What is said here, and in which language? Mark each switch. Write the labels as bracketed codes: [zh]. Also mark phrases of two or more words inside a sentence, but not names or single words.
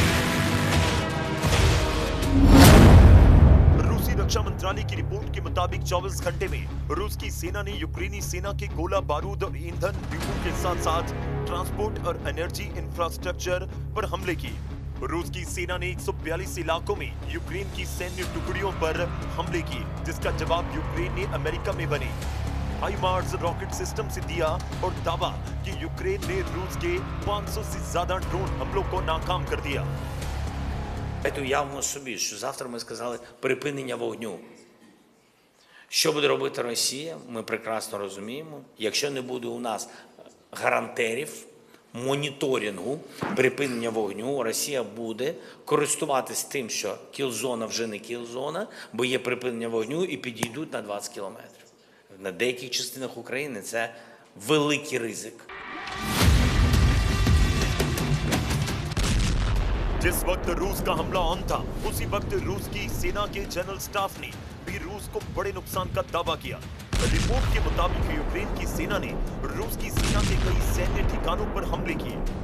[hi] रूसी रक्षा मंत्रालय की रिपोर्ट के मुताबिक 24 घंटे में रूस की सेना ने यूक्रेनी सेना के गोला बारूद और ईंधन डिपो के साथ साथ ट्रांसपोर्ट और [en] energy infrastructure [hi] पर हमले किए। रूस की सेना ने 142 इलाकों में यूक्रेन की सैन्य टुकड़ियों पर हमले किए, जिसका जवाब यूक्रेन ने अमेरिका में बने हाइमार्स [en] rocket system [hi] से दिया और दावा कि यूक्रेन ने रूस के 500 से ज्यादा ड्रोन हमलों को नाकाम कर दिया। [uk] Уявимо собі, що завтра ми сказали припинення вогню. Що буде робити Росія, ми прекрасно розуміємо. Якщо не буде у нас гарантерів, моніторингу, припинення вогню, Росія буде користуватись тим, що кіл-зона вже не кіл-зона, бо є припинення вогню і підійдуть на 20 кілометрів. На деяких частинах України це великий ризик. [hi] जिस वक्त रूस का हमला ऑन था, उसी वक्त रूस की सेना के जनरल स्टाफ ने भी रूस को बड़े नुकसान का दावा किया। रिपोर्ट के मुताबिक यूक्रेन की सेना ने रूस की सेना के कई सैन्य ठिकानों पर हमले किए।